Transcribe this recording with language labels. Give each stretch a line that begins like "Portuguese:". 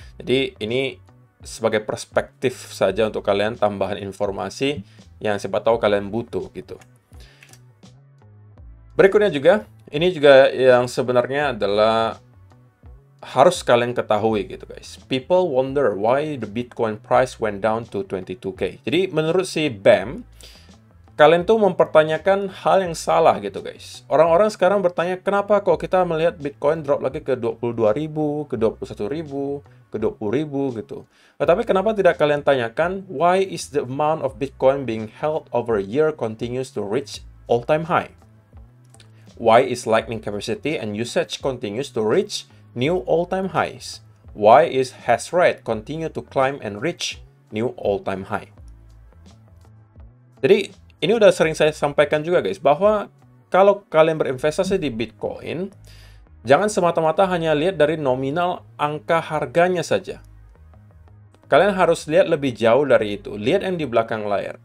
Indonesian: Jadi ini sebagai perspektif saja untuk kalian, tambahan informasi yang siapa tahu kalian butuh gitu. Berikutnya juga, ini juga yang sebenarnya adalah harus kalian ketahui gitu guys.
English: People wonder why the Bitcoin price went down to 22K.
Indonesian: Jadi menurut si BAM, kalian tuh mempertanyakan hal yang salah gitu guys. Orang-orang sekarang bertanya kenapa kok kita melihat Bitcoin drop lagi ke 22.000, ke 21.000, ke 20.000 gitu. Tapi kenapa tidak kalian tanyakan
English: why is the amount of Bitcoin being held over a year continues to reach all-time high? Why is Lightning capacity and usage continues to reach new all-time highs? Why is hash rate continue to climb and reach new all-time high?
Indonesian: Jadi, ini udah sering saya sampaikan juga guys, bahwa kalau kalian berinvestasi di Bitcoin, jangan semata-mata hanya lihat dari nominal angka harganya saja. Kalian harus lihat lebih jauh dari itu. Lihat yang di belakang layar.